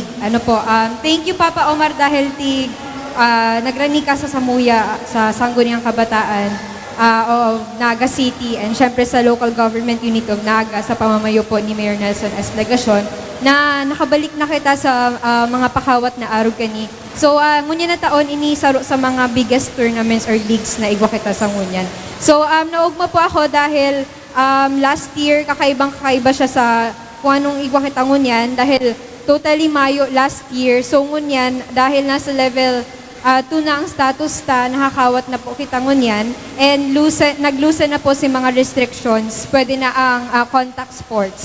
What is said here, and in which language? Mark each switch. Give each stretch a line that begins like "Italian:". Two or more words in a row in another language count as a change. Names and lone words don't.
English: Thank you
Bikol: Papa Omar dahil nagrani ka sa Samuya sa Sangguniang Kabataan of Naga City and syempre sa
English: local government unit of Naga
Bikol: sa pamamayo po ni Mayor Nelson S. Legacion na nakabalik na kita sa mga pakawat na araw kani. So, ngunyan na taon inisaro sa mga
English: biggest tournaments or leagues
Bikol: na igwa kita sa ngunyan. So, naugma po ako dahil
English: last year,
Bikol: kakaiba siya sa kung anong igwa kita ngunyan dahil totally Mayo
English: last year.
Bikol: So, ngunyan, dahil nasa level 2 na ang status nakakawat na po kita ngunyan and naglusen na po si mga restrictions, pwede na ang
English: contact sports.